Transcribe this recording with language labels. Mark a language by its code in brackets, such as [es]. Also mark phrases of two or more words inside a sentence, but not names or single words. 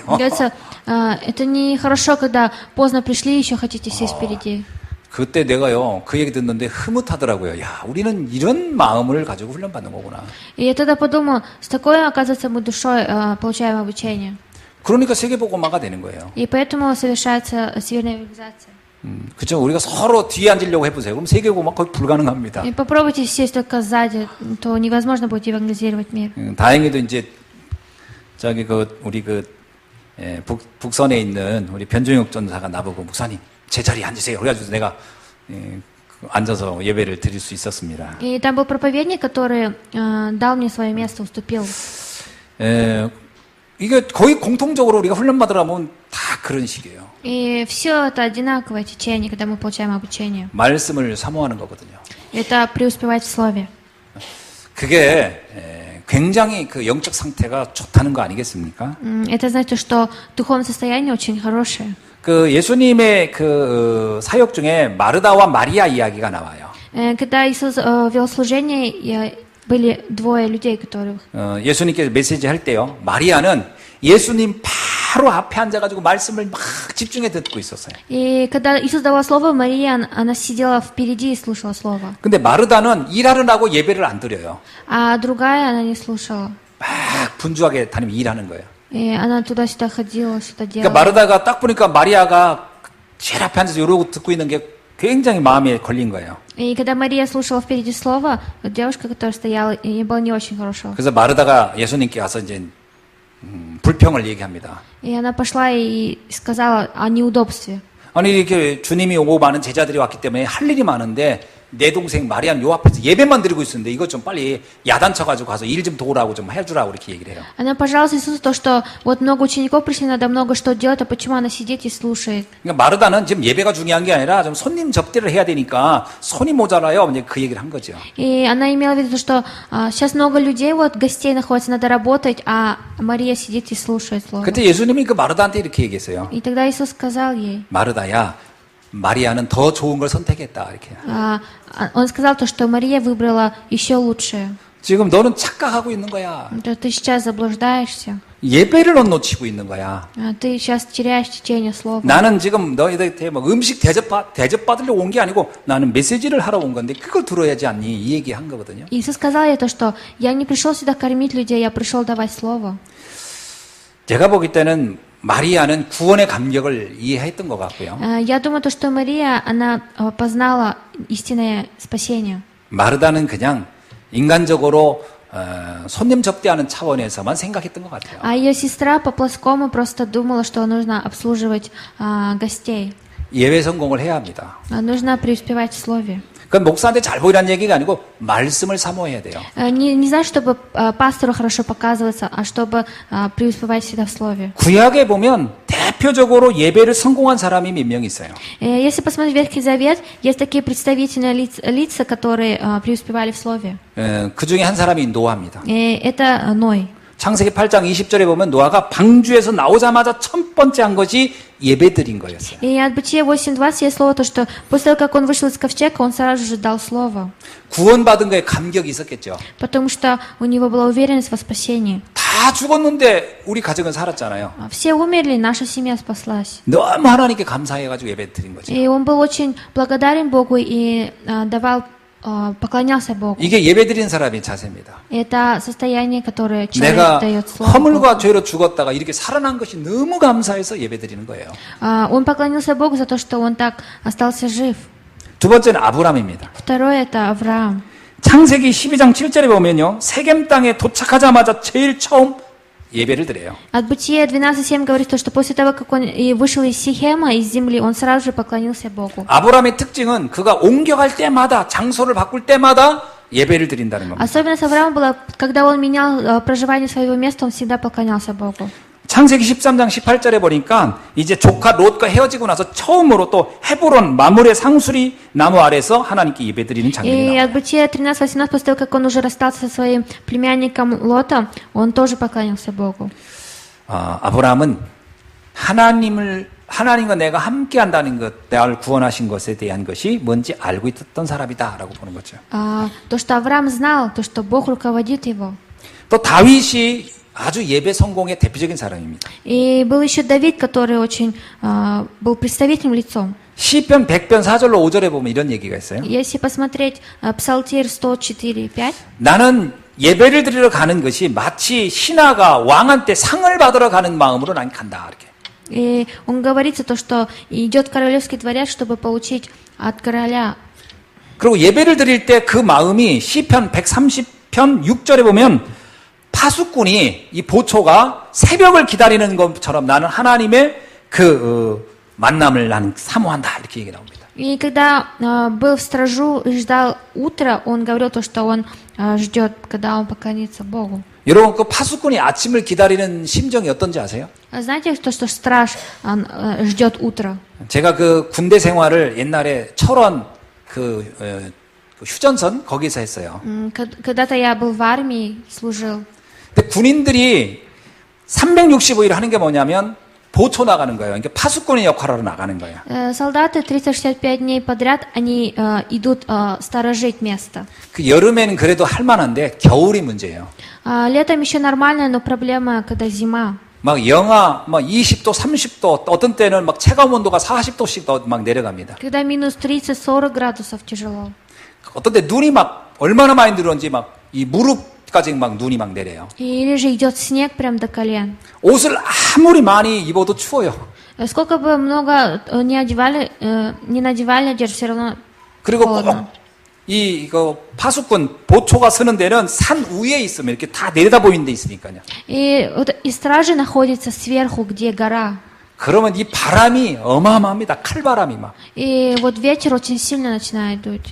[ru] Говорится, это нехорошо, когда поздно пришли и еще хотите сесть впереди. [ko] 그때 내가요, 그 얘기 듣는데 흐뭇하더라고요. 야, 우리는 이런 마음을 가지고 훈련받는 거구나. [ru] И я тогда подумала, с такой, оказывается, мы душой получаем обучение. [ko] 그러니까 세계복음화가 되는 거예요. [ru] И поэтому совершается всемирная евангелизация. [ko] 그렇죠. 우리가 서로 뒤에 앉으려고 해보세요. 그럼 세계복음화 거의 불가능합니다. [ru] И попробуйте сесть только сзади, то невозможно будет евангелизировать мир. [ko] 다행히도 이제 저기 우리 북선에 있는 우리 변종혁 전사가 나보고 목사님 제 자리에 앉으세요. 그래가지고 내가 앉아서 예배를 드릴 수 있었습니다. [ru] И там был проповедник, который дал мне свое место, уступил. [ko] 이게 거의 공통적으로 우리가 훈련받으려면 다 그런 식이에요. [ru] И все это одинаковое течение, когда мы получаем обучение. [ko] 말씀을 사모하는 거거든요. [ru] Это преуспевать в слове. [ko] 그게 굉장히 그 영적 상태가 좋다는 거 아니겠습니까? [ru] Это значит, что духовное состояние очень хорошее. [ko] 그 예수님의 그 사역 중에 마르다와 마리아 이야기가 나와요. [ru] Когда Иисус вел служение, были двое людей, которые... [ko] 예수님께서 메시지 할 때요. 마리아는 예수님 바로 앞에 앉아가지고 말씀을 막 집중해 듣고 있었어요. [ru] И когда Иисус давал слово, Мария, она сидела впереди и слушала слово. [ko] 근데 마르다는 일하느라고 예배를 안 드려요. [ru] А другая, она не слушала. [ko] 막 분주하게 다니면 일하는 거예요. [ru] И она туда-сюда ходила, что-то [ko] 그러니까 [ru] делала. [ko] 마르다가 딱 보니까 마리아가 제일 앞에 앉아서 이러고 듣고 있는 게 굉장히 마음에 걸린 거예요. [ru] И когда Мария слушала впереди слово, вот девушка, которая стояла, ей было не очень хорошо. [ko] 그래서 마르다가 예수님께 와서 이제 불평을 얘기합니다. [ru] И она пошла и сказала о неудобстве. [ko] 아니 이렇게 주님이 오고 많은 제자들이 왔기 때문에 할 일이 많은데 내 동생 마리아는 요 앞에서 예배만 드리고 있었는데 이것 좀 빨리 야단쳐가지고 가서 일 좀 도우라고 좀 해주라고 이렇게 얘기를 해요. [ru] Она пожаловалась Иисусу то, что вот много учеников пришли, надо много что делать, а почему она сидит и слушает? [ko] 그러니까 마르다는 지금 예배가 중요한 게 아니라 좀 손님 접대를 해야 되니까 손이 모자라요. 이제 그 얘기를 한 거죠. [ru] И она имела в виду, что сейчас много людей, вот гостей находится, надо работать, а Мария сидит и слушает слово. [ko] 그때 예수님이 그 마르다한테 이렇게 얘기했어요. [ru] И тогда Иисус сказал ей, [ko] 마르다야, 마리아는 더 좋은 걸 선택했다 이렇게. [ru] он сказал то, что Мария выбрала еще лучшее. [ko] 지금 너는 착각하고 있는 거야. [ru] То ты сейчас заблуждаешься, [ko] 예배를 넌 놓치고 있는 거야. [ru] ты сейчас теряешь течение слова. [ko] 나는 지금 너희들한테 막 음식 대접받으려고 온 게 아니고 나는 메시지를 하러 온 건데 그걸 들어야지 않니? 이 얘기 한 거거든요. [ru] Иисус сказал ей то, что я не пришел сюда кормить людей, я пришел давать слово. [ko] 제가 보기 때는 마리아는 구원의 감격을 이해했던 것 같고요. [ru] Я думаю, то, что Мария, она познала истинное спасение. [ko] 마르다는 그냥 인간적으로 손님 접대하는 차원에서만 생각했던 것 같아요. [ru] А ее сестра по-плоскому просто думала, что нужно обслуживать гостей. [ko] 예배 성공을 해야 합니다. [ru] Нужно преуспевать в слове. [ko] 그건 목사한테 잘 보이라는 얘기가 아니고 말씀을 사모해야 돼요. [ru] Не знаю, чтобы пастору хорошо показываться, а чтобы преуспевать всегда в слове. [ko] 구약에 보면 대표적으로 예배를 성공한 사람이 몇 명 있어요. [ru] Если посмотреть Ветхий Завет, есть такие представительные лица, которые преуспевали в слове. [ko] 그 중에 한 사람이 노아입니다. [ru] Это Ной. [ko] 창세기 8장 20절에 보면 노아가 방주에서 나오자마자 첫 번째 한 것이 예배드린 거였어요. [ru] И от Бытия 8:20 есть слово, то, что после того, как он вышел из ковчега, он сразу же дал слово. [ko] 구원받은 거에 감격이 있었겠죠. [ru] Потому что у него была уверенность во спасении. [ko] 다 죽었는데 우리 가정은 살았잖아요. [ru] Все умерли, наша семья спаслась. [ko] 너무 하나님께 감사해가지고 예배드린 거죠. [ru] И он был очень благодарен Богу и поклонялся Богу. [ko] 이게 예배드린 사람의 자세입니다. [ru] Это состояние, которое человек [ko] 내가 [ru] дает слово. [ko] 허물과 죄로 죽었다가 이렇게 살아난 것이 너무 감사해서 예배드리는 거예요. [ru] Он поклонился Богу за то, что он так остался жив. [ko] 두 번째는 아브람입니다. [ru] Второе это Авраам. [ko] 창세기 12장 7절에 보면요. 세겜 땅에 도착하자마자 제일 처음 예배를 드려요. [ru] От Бытия 12:7 говорит то, что после того, как он вышел из Сихема, из земли, он сразу же поклонился Богу. [ko] 아브람의 특징은 그가 옮겨갈 때마다 장소를 바꿀 때마다 예배를 드린다는 겁니다. [ru] Особенность Авраама была, когда он менял проживание своего места, он всегда поклонялся Богу. [ko] 창세기 13장 18절에 보니까 이제 조카 롯과 헤어지고 나서 처음으로 또 헤브론 마물의 상수리 나무 아래서 하나님께 예배드리는 장면이 [ru] И [ko] 나와요. [ru] от Бытия 13:18, после того, как он уже расстался со своим племянником Лотом, он тоже поклонился Богу. [ko] 아브라함은 하나님과 내가 함께 한다는 것, 나를 구원하신 것에 대한 것이 뭔지 알고 있었던 사람이다라고 보는 거죠. [ru] То, что Авраам знал, то, что Бог руководит его. [ko] 또 다윗이 아주 예배 성공의 대표적인 사람입니다. [ru] И был еще Давид, который очень был представительным лицом. [ko] 시편 100편 4절로 5절에 보면 이런 얘기가 있어요. [ru] Если посмотреть Псалтирь 104:5, [ko] 나는 예배를 드리러 가는 것이 마치 신하가 왕한테 상을 받으러 가는 마음으로 난 간다. 이렇게. [ru] и он говорится то, что идет королевский дворец, чтобы получить от короля. [ko] 그리고 예배를 드릴 때 그 마음이 시편 130편 6절에 보면 파수꾼이 이 보초가 새벽을 기다리는 것처럼 나는 하나님의 만남을 나는 사모한다 이렇게 얘기 나옵니다. [ru] И когда был в стражу и ждал утра, он говорил то, что он ждет, когда он поклонится Богу. [ko] 여러분 그 파수꾼이 아침을 기다리는 심정이 어떤지 아세요? [ru] Знаете, что страж он, ждет утра? [ko] 제가 그 군대 생활을 옛날에 철원 그 휴전선 거기서 했어요. [ru] Когда-то я был в армии, служил. [ko] 근데 군인들이 365일 하는 게 뭐냐면 보초 나가는 거예요. 그러니까 파수꾼의 역할로 나가는 거예요. [ru] Солдаты 365 дней подряд, они идут сторожить место. [ko] 그 여름에는 그래도 할 만한데 겨울이 문제예요. [ru] Летом еще нормально, но проблема, когда зима. [ko] 막 영하 막 20도, 30도, 어떤 때는 막 체감 온도가 40도씩 막 내려갑니다. [ru] Когда минус 30-40 градусов тяжело. [ko] 어떤 때 눈이 막 얼마나 많이 들어온지 막 이 무릎까지 막 눈이 막 내려요. [ru] Или же идет снег прям до колен. [ko] 옷을 아무리 많이 입어도 추워요. [ru] Сколько бы много не надевали одежду, все равно [ko] 그리고 [ru] холодно. [ko] 꼭 이거 파수꾼 보초가 서는 데는 산 위에 있으면 이렇게 다 내려다 보이는 데 있으니까요. [ru] И стражи находятся сверху, где гора. [ko] 그러면 이 바람이 어마어마합니다. 칼바람이 막. [ru] И вот ветер очень сильно начинает дуть.